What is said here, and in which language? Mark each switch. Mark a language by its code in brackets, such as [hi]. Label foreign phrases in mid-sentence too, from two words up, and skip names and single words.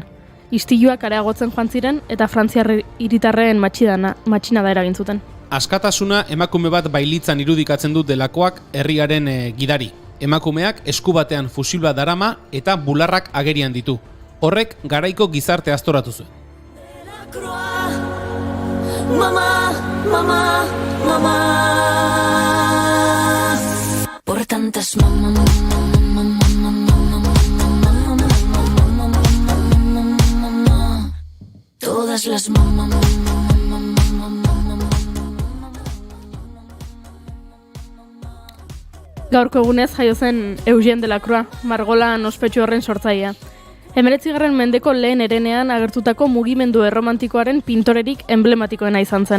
[eu] Istiluak areagotzen joan ziren eta frantziar hiritarren matxinada eragin zuten. Askatasuna emakume bat bailitzan irudikatzen du Delakoak herriaren gidari. Emakumeak esku batean fusil bat darama eta bularrak agerian ditu. Horrek garaiko gizarte aztoratu zuen. [es] Mamá, mamá, mamá. Por tantas mamá. Todas las mamá. [eu] Gaurko egunez jaio zen Eugène Delacroix, margolan ospetsu horren sortzailea. 19. mendeko lehen herenean agertutako mugimendu erromantikoaren pintorerik emblematikoena izan zen.